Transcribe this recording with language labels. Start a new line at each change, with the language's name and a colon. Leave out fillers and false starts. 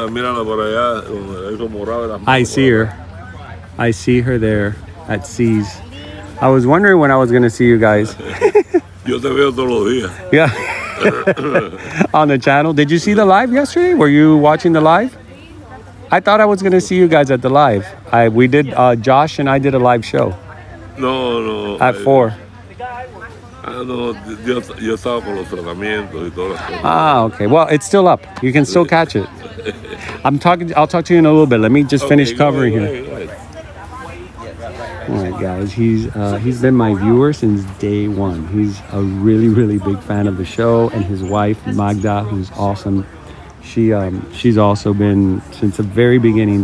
Spanish: Mírala por allá, eso morado.
English: I see her. I see her there at C's. I was wondering when I was going to see you guys.
Spanish: Yo te veo todos los días.
English: Yeah. On the channel. Did you see the live yesterday? Were you watching the live? I thought I was going to see you guys at the live. We did, Josh and I did a live show. No. At 4.
Spanish: No, yo estaba con los tratamientos y todas las cosas.
English: Ah, okay. Well, it's still up. You can still catch it. I'll talk to you in a little bit. Let me just finish covering here. All right, guys. He's been my viewer since day one. He's a really, really big fan of the show, and his wife Magda, who's awesome. She's also been since the very beginning.